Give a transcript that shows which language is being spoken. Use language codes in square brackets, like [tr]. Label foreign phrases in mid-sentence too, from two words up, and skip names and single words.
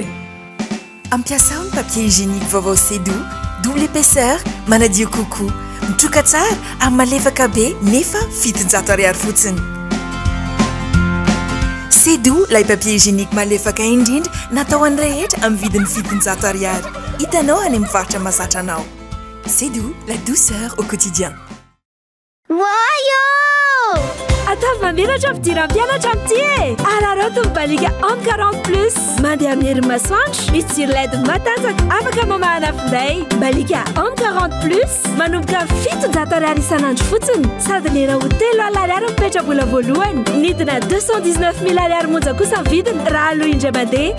[mg] Ampiasao ny [fr] papier hygiénique [mg] vaovao Sedo, [fr] double épaisseur, [mg] manadio kokoa, mitroka tsara ary malefaka be nefa 700 ariary fotsiny. Sedo, lay [fr] papier hygiénique [mg] malefaka indrindra, natao an'ny rehetra amin'ny vidiny 700 ariary. Hitanao any mivarotra mahazatra anao. [fr] Sedo, la douceur au quotidien. Wayo! [mg] Atavy mamelatra fidiran'ny mpianatra amin'ity e! Araroto mibalika homme 40+. Mandeha amin'ny herin'ny masoandro, misy jiro LED matanjaka afaka mamahana finday. Balika homme 40+, manomboka 700 ariary isanandro fotsiny. Sady lera ho 3 alina ariary mipetra-bola voalohany. Nidina 219 000 ariary monja kosa ny vidiny raha aloha indray mandeha.